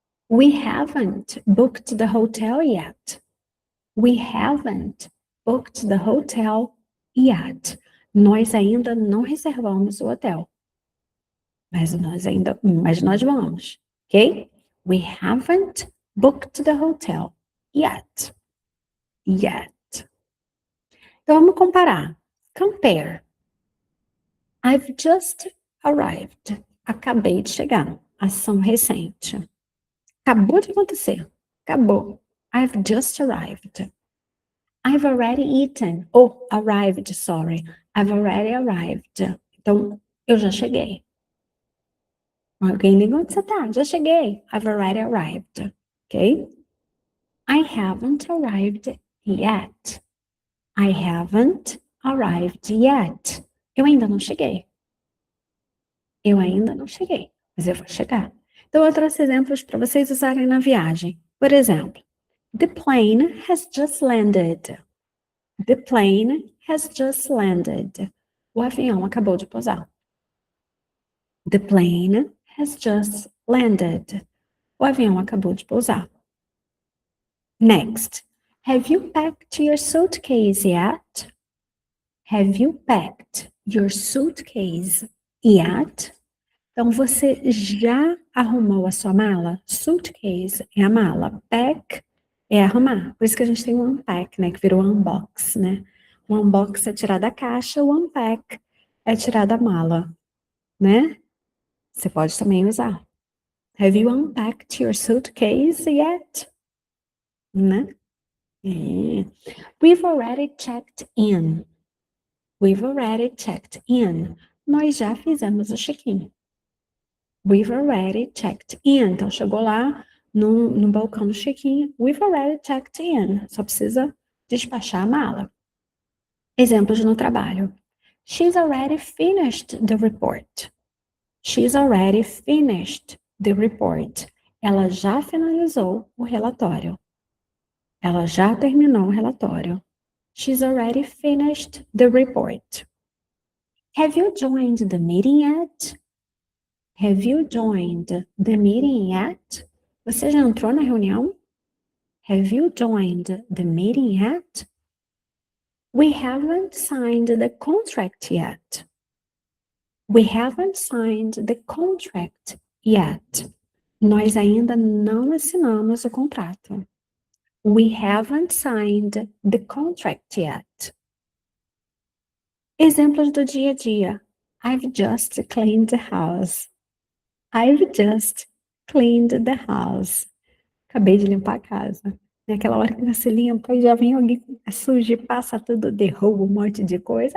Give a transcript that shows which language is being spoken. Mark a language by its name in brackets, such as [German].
[English] We haven't booked the hotel yet. We haven't booked the hotel yet. [Portuguese] Nós ainda não reservamos o hotel. Mas nós vamos, ok? [English] We haven't booked the hotel yet. [Portuguese] Yet. Então vamos comparar. Compare. [English] I've just arrived. [Portuguese] Acabei de chegar. Ação recente. Acabou de acontecer. Acabou. [English] I've just arrived. I've already eaten. Oh, arrived, sorry. I've already arrived. [Portuguese] Então, eu já cheguei. Alguém liga, onde você tá? Já cheguei. [English] I've already arrived. Ok? I haven't arrived yet. I haven't arrived yet. [Portuguese] Eu ainda não cheguei. Eu ainda não cheguei, mas eu vou chegar. Então, eu trouxe exemplos para vocês usarem na viagem. Por exemplo, [English] the plane has just landed. The plane has just landed. [Portuguese] O avião acabou de pousar. [English] The plane has just landed. [Portuguese] O avião acabou de pousar. [English] Next. Have you packed your suitcase yet? Have you packed your suitcase yet? [Portuguese] Então, você já arrumou a sua mala? Suitcase é a mala. Pack é arrumar. Por isso que a gente tem o unpack, né? Que virou unbox, né? O unbox é tirar da caixa, o unpack é tirar da mala, né? Você pode também usar. [English] Have you unpacked your suitcase yet? [Portuguese] Né? É. [English] We've already checked in. We've already checked in. [Portuguese] Nós já fizemos o check-in. [English] We've already checked in. [Portuguese] Então, chegou lá no balcão do check-in. [English] We've already checked in. [Portuguese] Só precisa despachar a mala. Exemplos no trabalho. [English] She's already finished the report. She's already finished the report. [Portuguese] Ela já finalizou o relatório. Ela já terminou o relatório. [English] She's already finished the report. Have you joined the meeting yet? Have you joined the meeting yet? [Portuguese] Você já entrou na reunião? [English] Have you joined the meeting yet? We haven't signed the contract yet. We haven't signed the contract yet. [Portuguese] Nós ainda não assinamos o contrato. [English] We haven't signed the contract yet. [Portuguese] Exemplos do dia a dia. [English] I've just cleaned the house. I've just cleaned the house. [Portuguese] Acabei de limpar a casa. Naquela hora que você limpa, já vem alguém suja e passa tudo, derruba um monte de coisa.